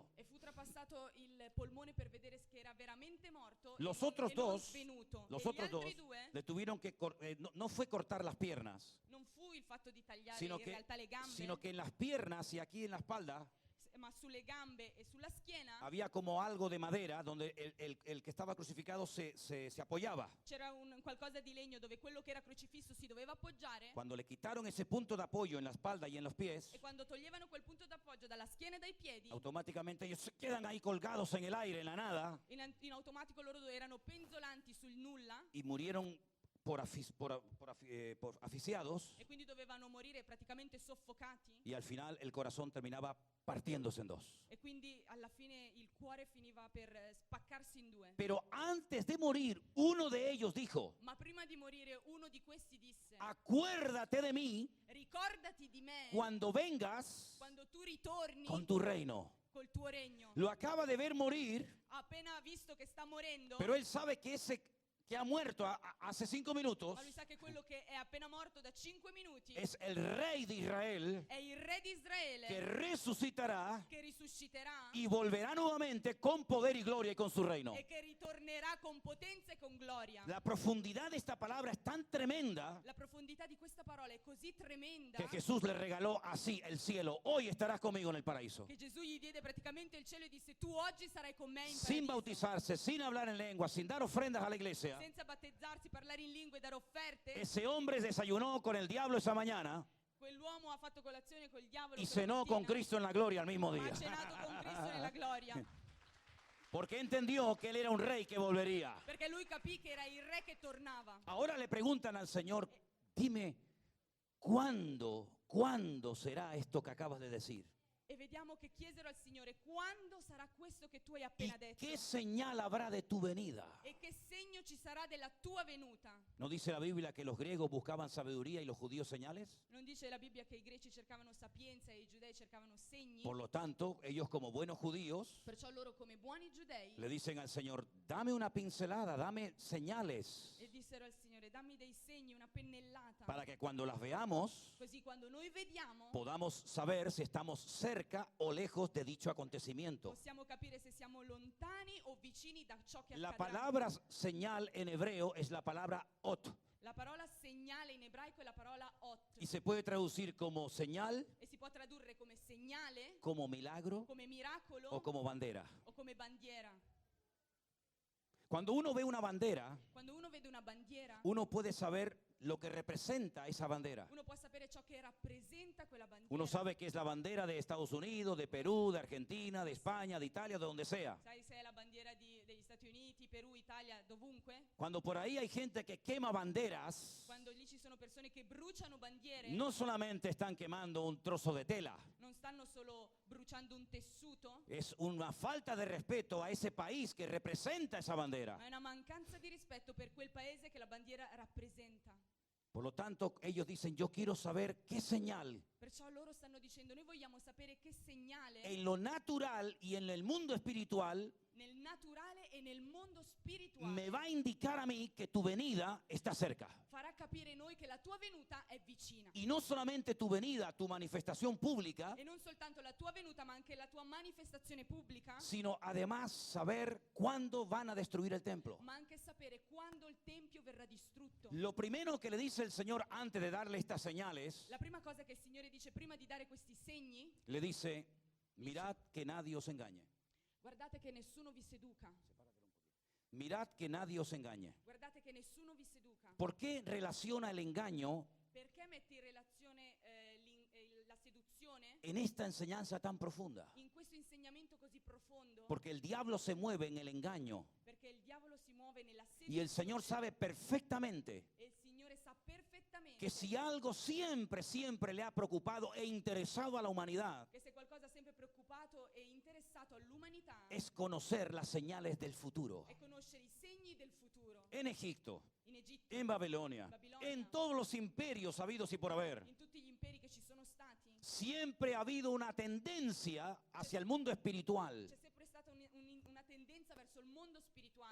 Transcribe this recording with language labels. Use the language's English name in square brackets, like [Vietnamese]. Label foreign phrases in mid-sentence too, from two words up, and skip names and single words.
[Italian] E fu trapassato il polmone per vedere che era veramente morto [Spanish] Los [Italian] e non, [Spanish] otros [Italian] e non [Spanish] dos, [Italian] svenuto. [Spanish] los [Italian] E gli [Spanish] otros dos [Italian] altri 2 [Spanish] le tuvieron que no fue cortar las piernas, [Italian] non fu il fatto di tagliare [Spanish] sino [Italian] in realtà le gambe, [Spanish] sino que en las piernas y aquí en la espalda [Italian] ma sulle gambe e sulla schiena [Spanish] había como algo de madera donde el que estaba crucificado se apoyaba. [Italian] c'era qualcosa di legno dove quello che era crocifisso si doveva appoggiare. [Spanish] Cuando le quitaron ese punto de apoyo en la espalda y en los pies, [Italian] E quando toglievano quel punto d'appoggio dalla schiena e dai piedi, [Spanish] automáticamente ellos se quedan ahí colgados en el aire, en la nada, [Italian] in automatico loro erano penzolanti sul nulla [Spanish] y murieron por asfixiados, [Italian] e quindi dovevano morire praticamente soffocati. [Spanish] y al final el corazón terminaba partiéndose en dos. [Italian] E quindi alla fine il cuore finiva per spaccarsi in 2. [Spanish] Pero antes de morir, uno de ellos dijo: [Italian] Ma prima di morire uno di questi disse: [Spanish] acuérdate de mí [Italian] ricordati di me [Spanish] cuando vengas [Italian] quando tu ritorni [Spanish] con tu reino. [Italian] col tuo regno. [Spanish] Lo acaba de ver morir, [Italian] Ha appena visto che sta morendo, [Spanish] pero él sabe que ese que ha muerto hace 5 minutos [Italian] ma lui sa che quello che è appena morto da 5 minuti [Spanish] es el rey de Israel [Italian] è il re di Israele [Spanish] que resucitará [Italian] che risusciterà [Spanish] y volverá nuevamente con poder y gloria y con su reino. [Italian] e che ritornerà con potenza e con gloria. [Spanish] La profundidad de esta palabra es tan tremenda [Italian] La profondità di questa parola è così tremenda [Spanish] que Jesús le regaló así el cielo. Hoy estarás conmigo en el paraíso. [Italian] che Gesù gli diede praticamente il cielo e disse: tu oggi sarai con me in [Spanish] Sin [Italian] paradiso. [Spanish] bautizarse, sin hablar en lengua, sin dar ofrendas a la iglesia. [Italian] Senza battezzarsi, parlare in lingue e dare offerte. [Spanish] Ese hombre desayunó con el diablo esa mañana [Italian] Quell'uomo ha fatto colazione col diavolo [Spanish] y [Italian] quella [Spanish] cenó con [Italian] mattina, [Spanish] Cristo en la gloria al mismo [Italian] ma [Spanish] día. [Italian] ha cenato con Cristo nella gloria, [Spanish] Porque entendió que él era un rey que volvería. [Italian] perché lui capì che era il re che tornava. [Spanish] Ahora le preguntan al Señor: dime, ¿cuándo ¿cuándo será esto que acabas de decir? [Italian] E vediamo che chiesero al Signore: quando sarà questo che tu hai [Spanish] ¿Y [Italian] appena detto? [Spanish] qué señal habrá de tu venida? [Italian] E che segno ci sarà della tua venuta? [Spanish] ¿No dice la Biblia que los griegos buscaban sabiduría y los judíos señales? [Italian] Non dice la Bibbia che i greci cercavano sapienza e i giudei cercavano segni? [Spanish] Por lo tanto, ellos como buenos judíos [Italian] Perciò loro, come buoni giudei, [Spanish] le dicen al Señor, dame una pincelada, dame señales, [Italian] e dissero al Signore: dammi dei segni, una pennellata, [Spanish] para que cuando las veamos [Italian] così quando noi vediamo [Spanish] podamos saber si estamos cerca o lejos de dicho acontecimiento. [Italian] possiamo capire se siamo lontani o vicini da ciò che [Spanish] La [Italian] accadrà. [Spanish] palabra señal en hebreo es la palabra ot [Italian] La parola segnale in ebraico è la parola ot, [Spanish] y se puede traducir como señal, [Italian] e si può tradurre come segnale, [Spanish] como milagro [Italian] come miracolo [Spanish] o como bandera. [Italian] o come bandiera. [Spanish] Cuando uno ve una bandera, [Italian] Quando uno vede una bandiera, [Spanish] uno puede saber lo que representa esa bandera. [Italian] uno può sapere ciò che rappresenta quella bandiera. [Spanish] Uno sabe que es la bandera de Estados Unidos, de Perú, de Argentina, de España, de Italia, de donde sea. [Italian] Sai se è la bandiera degli Stati Uniti, Perù, Italia, dovunque? [Spanish] Cuando por ahí hay gente que quema banderas, [Italian] Quando lì ci sono persone che bruciano bandiere, [Spanish] no solamente están quemando un trozo de tela, [Italian] non stanno solo bruciando un tessuto, [Spanish] es una falta de respeto a ese país que representa esa bandera. [Italian] ma è una mancanza di rispetto per quel paese che la bandiera rappresenta. [Spanish] Por lo tanto, ellos dicen, yo quiero saber qué señal [Italian] Perciò loro stanno dicendo: noi vogliamo sapere che segnale [Spanish] en lo natural y en el mundo espiritual [Italian] nel naturale e nel mondo spirituale [Spanish] me va a indicar a mí que tu venida está cerca. [Italian] farà capire noi che la tua venuta è vicina. [Spanish] Y no solamente tu venida, tu manifestación pública, [Italian] E non soltanto la tua venuta, ma anche la tua manifestazione pubblica, [Spanish] sino además saber cuándo van a destruir el templo. [Italian] ma anche sapere quando il Tempio verrà distrutto. [Spanish] Lo primero que le dice el Señor antes de darle estas señales, [Italian] La prima cosa che il Signore dice prima di dare questi segni: [Spanish] le dice, mirad que nadie os engañe. [Italian] guardate che nessuno vi seduca. [Spanish] Mirad que nadie os engañe. [Italian] Guardate che nessuno vi seduca. [Spanish] ¿Por qué relaciona el engaño [Italian] Perché metti in relazione la seduzione [Spanish] en esta enseñanza tan profunda? [Italian] in questo insegnamento così profondo? [Spanish] Porque el diablo se mueve en el engaño [Italian] Perché il diavolo si muove nella [Spanish] y el [Italian] seduzione, [Spanish] Señor sabe perfectamente [Italian] e il Signore sa perfettamente [Spanish] que si algo siempre le ha preocupado e interesado a la humanidad [Italian] che se qualcosa ha sempre preoccupato e interessato all'umanità [Spanish] es conocer las señales del futuro. [Italian] è conoscere i segni del futuro. [Spanish] En Egipto, [Italian] In Egitto, [Spanish] en Babilonia, en todos los imperios habidos y por haber, [Italian] in tutti gli imperi che ci sono stati, [Spanish] siempre ha habido una tendencia hacia el mundo espiritual. [Italian] c'è sempre stata una tendenza verso il mondo spirituale.